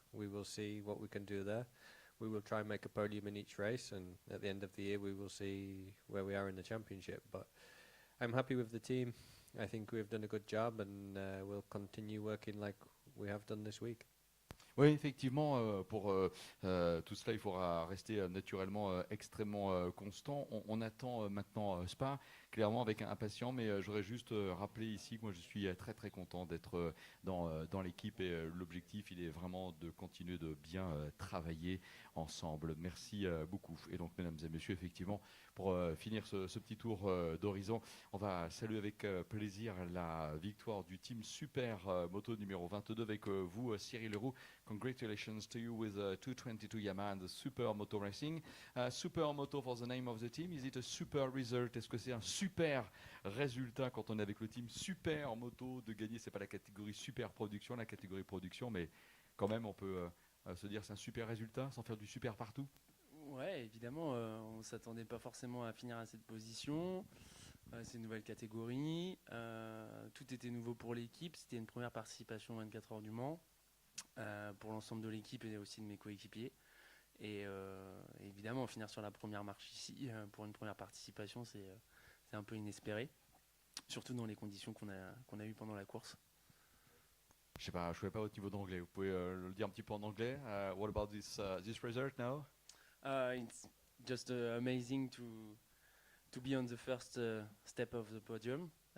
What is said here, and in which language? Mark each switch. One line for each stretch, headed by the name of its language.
English: We will see what we can do there. We will try and make a podium in each race, and at the end of the year we will see where we are in the championship. But I'm happy with the team. I think we've done a good job, and we'll continue working like we have done this week.
French: Oui, effectivement, pour tout cela, il faudra rester naturellement extrêmement constant. On attend maintenant Spa, clairement avec impatient, mais j'aurais juste rappelé ici que moi je suis très très content d'être dans l'équipe et l'objectif il est vraiment de continuer de bien travailler ensemble. Merci beaucoup. Et donc mesdames et messieurs, effectivement, pour finir ce petit tour d'horizon, on va saluer avec plaisir la victoire du team Super Moto numéro 22 avec vous, Cyril Leroux.
English: Congratulations to you with 222 Yamaha and the Super Moto Racing. Super Moto for the name of the team. Is it a super result?
French: Est-ce que c'est un super résultat quand on est avec le team Super Moto de gagner? C'est pas la catégorie Super Production, la catégorie Production, mais quand même on peut se dire c'est un super résultat sans faire du super partout. Ouais, évidemment, on ne s'attendait pas forcément à finir à cette position. C'est une nouvelle catégorie. Tout était nouveau pour l'équipe. C'était une première participation 24 heures du Mans. Pour l'ensemble de l'équipe et aussi de mes coéquipiers. Et évidemment, finir sur la première marche ici pour une première participation, c'est un peu inespéré, surtout dans les conditions qu'on a eues pendant la course. Je sais pas, je connais pas votre niveau d'anglais. Vous pouvez le dire un petit peu en anglais.
English: What about this result now? It's just amazing to be on the first step of the podium.